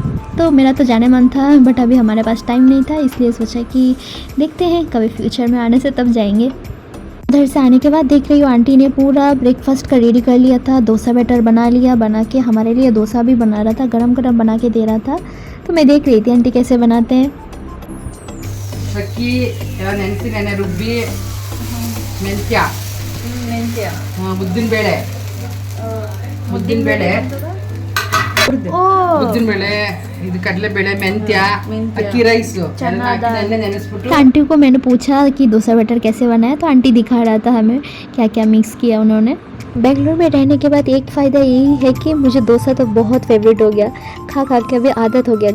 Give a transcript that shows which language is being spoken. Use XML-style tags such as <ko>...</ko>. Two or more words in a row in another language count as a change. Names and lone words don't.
<hi>तो मेरा तो जाने मन था, बट अभी हमारे पास टाइम नहीं था, इसलिए सोचा कि देखते हैं कभी फ्यूचर में आने से तब जाएंगे। उधर से आने के बाद देख रही हूँ आंटी ने पूरा ब्रेकफास्ट का रेडी कर लिया था, डोसा बैटर बना लिया, बना के हमारे लिए डोसा भी बना रहा था, गरम गरम बना के दे रहा था। तो मैं देख रही थी आंटी कैसे बनाते हैं।</hi> <kn>ನೆನೆ ರುಬ್ಬಿ ಉದ್ದಿನ ಬೇಳೆ ಇದು ಕಡಲೆ ಬೇಳೆ ಮೆಂತ್ಯ ಅಕ್ಕಿ ರೈಸ್ ನೆನೆಸ್ಬಿಟ್ಟು।</kn> <hi>आंटी को मैंने पूछा कि डोसा बैटर कैसे बनाया, तो आंटी दिखा रहा था हमें क्या क्या मिक्स किया उन्होंने। बेंगलोर में रहने के बाद एक फ़ायदा यही है कि मुझे डोसा तो बहुत फेवरेट हो गया, खा खा के अभी आदत हो गया।</hi>